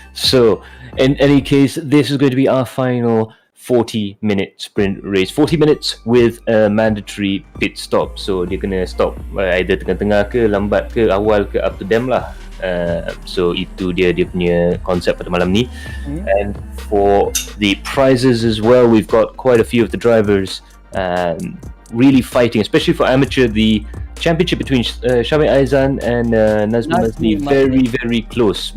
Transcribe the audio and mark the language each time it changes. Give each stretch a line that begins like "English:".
English: So, in any case, this is going to be our final 40-minute sprint race. 40 minutes with a mandatory pit stop.
Malay: So dia kena stop either tengah-tengah ke, lambat ke, awal ke,
English: up to them
Malay: lah. So itu dia punya konsep pada malam ni.
English: And for the prizes as well, we've got quite a few of the drivers really fighting, especially for amateur. The championship between Syamil Aizan and Nazmi Mazli very very close.